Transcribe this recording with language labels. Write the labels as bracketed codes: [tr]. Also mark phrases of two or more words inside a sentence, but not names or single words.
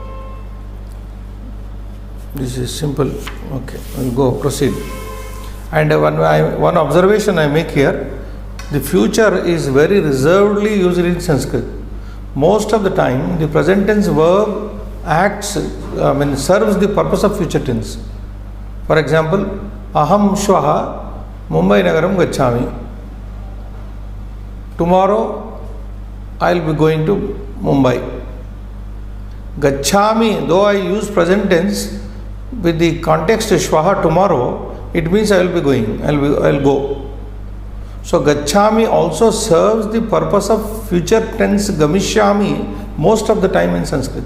[en] This is simple. Okay, we'll go proceed. And one observation I make here, the future is very reservedly used in Sanskrit. Most of the time, the present tense verb serves the purpose of future tense. For example, [sa] अहम् श्वः मुम्बई नगरम् गच्छामि. [en] Tomorrow I will be going to Mumbai. Gacchami, though I use present tense with the context shvaha tomorrow, it means I will be going, I will go. So gacchami also serves the purpose of future tense gamishyami most of the time in Sanskrit.